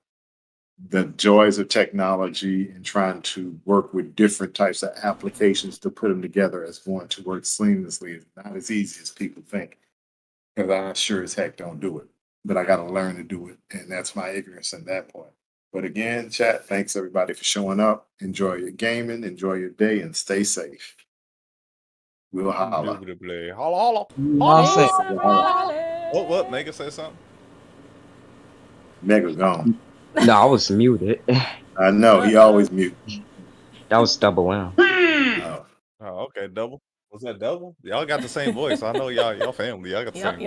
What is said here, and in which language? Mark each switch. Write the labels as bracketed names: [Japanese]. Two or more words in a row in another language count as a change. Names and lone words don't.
[English] The joys of technology and trying to work with different types of applications to put them together as going to work seamlessly is not as easy as people think. Because I sure as heck don't do it, but I got to learn to do it, and that's my ignorance in that point. But again, chat, thanks everybody for showing up. Enjoy your gaming, enjoy your day, and stay safe. We'll holla. Indubitably. Holla, You holla. all say. Peace, everybody. Oh, what? Mega say something? Mega's gone. No, I was muted. I know he always mute. That was double M. Oh. Oh, okay. Double. Was that double? Y'all got the same voice. I know y'all family. Y'all got the same